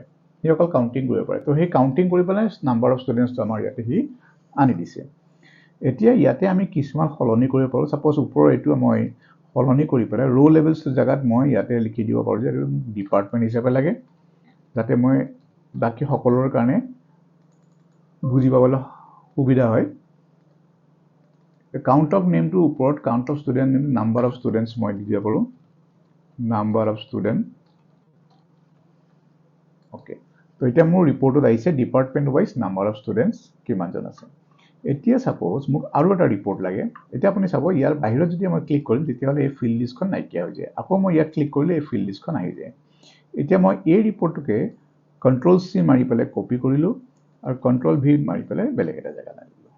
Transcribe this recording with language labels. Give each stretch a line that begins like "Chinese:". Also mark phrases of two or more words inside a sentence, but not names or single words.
Assamese: হি অকল কাউন্টিং কৰিব পাৰে তো সেই কাউন্টিং কৰি পেলাই
English: number of students
Assamese: আমাৰ ইয়াতে হি আনি দিছে এতিয়া ইয়াতে আমি কিছুমান সলনি কৰিব পাৰো সাপোজ ওপৰৰ এটো মই সলনি কৰি পেলাই
English: row levels
Assamese: জাগাত মই ইয়াতে লিখি দিব পাৰো যে ডিপাৰ্টমেন্ট হিচাপে লাগে যাতে মই বাকি সকলোৰ কাৰণে বুজি পাবলৈ সুবিধা হয়
English: count of name to upward count of student name number of students
Assamese: মই দি দিব পাৰো
English: number of student
Assamese: okay তো এটা মোৰ ৰিপৰ্টত আহিছে
English: department wise number of students
Assamese: কিমানজন আছে এতিয়া সাপোজ মোক আৰু এটা ৰিপৰ্ট লাগে এতিয়া আপুনি চাব ইয়াৰ বাহিৰত যদি মই ক্লিক কৰিম তেতিয়া হলে এই ফিল্ড লিষ্টখন নাইকিয়া হৈ যায় আকৌ মই ইয়াত ক্লিক কৰিলে এই ফিল্ড লিষ্টখন আহি যায় এতিয়া মই এই ৰিপৰ্টটোকে
English: control C
Assamese: মাৰি পেলাই কপি কৰিলো আৰু
English: control V
Assamese: মাৰি পেলাই বেলেগ এটা জায়গা আনিলো